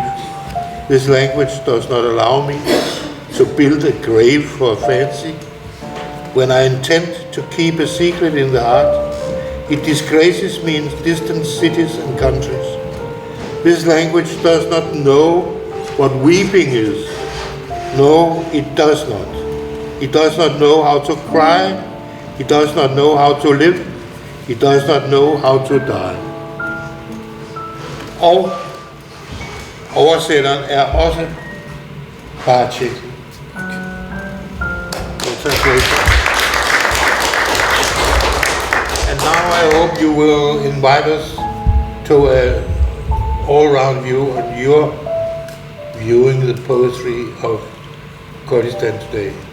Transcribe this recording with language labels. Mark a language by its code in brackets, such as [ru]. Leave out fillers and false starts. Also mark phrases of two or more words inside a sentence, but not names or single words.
[en] This language does not allow me to build a grave for a fancy when I intend to keep a secret in the heart, it disgraces me in distant cities and countries. This language does not know what weeping is. No, it does not. It does not know how to cry. It does not know how to live. It does not know how to die. [da] Og oversætteren er også bare tjek. [en] And now I hope you will invite us to an all-round view on your viewing the poetry of Kurdistan today.